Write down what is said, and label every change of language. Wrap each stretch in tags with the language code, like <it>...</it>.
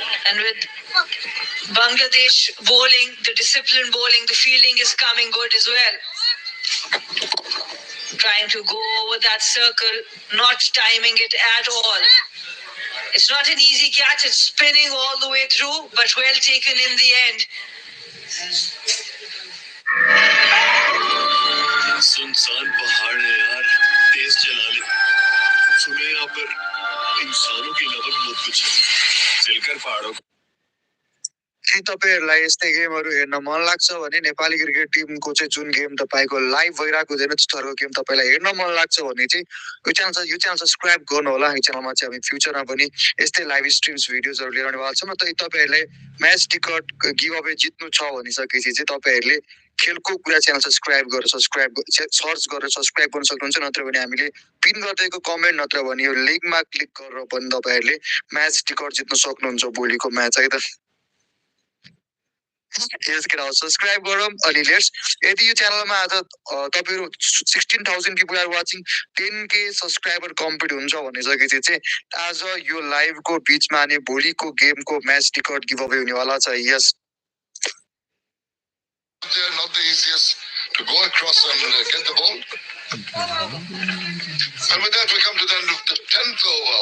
<en>And with Bangladesh bowling, the disciplined bowling, the fielding is coming good as well. Trying to go over that circle, not timing it at all. It's not an easy catch, it's spinning all the way through, but well taken in the end.</en> <hi>सुनसान पहाड़ है यार तेज चला ले सुने यहाँ पर इंसानों के अलावा भी बहुत कुछ चलकर पहाड़ों</hi> <ne>यदि तपाईँहरूलाई यस्तै गेमहरू हेर्न मन लाग्छ भने नेपाली क्रिकेट टिमको चाहिँ जुन गेम तपाईँको लाइभ भइरहेको हुँदैन त्यस्तोहरूको गेम तपाईँलाई हेर्न मन लाग्छ भने चाहिँ यो च्यानल सब्सक्राइब गर्नु होला यो च्यानलमा चाहिँ हामी फ्युचरमा पनि यस्तै लाइभ स्ट्रिम्स भिडियोजहरू लिएर आउने भएको छौँ र तपाईँहरूले म्याच टिकट गिभ अवे जित्नु छ भनिसकेपछि चाहिँ तपाईँहरूले खेलको कुरा च्यानल सब्सक्राइब गरेर सर्च गरेर सब्सक्राइब गर्न सक्नुहुन्छ नत्र भने हामीले पिन गरिदिएको कमेन्ट नत्र भने यो लिङ्कमा क्लिक गरेर पनि तपाईँहरूले म्याच टिकट जित्न सक्नुहुन्छ भोलिको म्याच है त सब्सक्राइब गरौँ अनि लेट्स यदि यो च्यानलमा आज तपाईँहरू 16,000</ne> <en>people are watching</en> <ne>10K subscriber complete हुन्छ भनिसकेपछि चाहिँ आज यो लाइभको बिचमा अनि भोलिको गेमको म्याच टिकट गिभ अवे हुनेवाला छ यस</ne> <en>They're not the easiest to go across and get the ball. And with that, we come to the end of the 10th over.</en>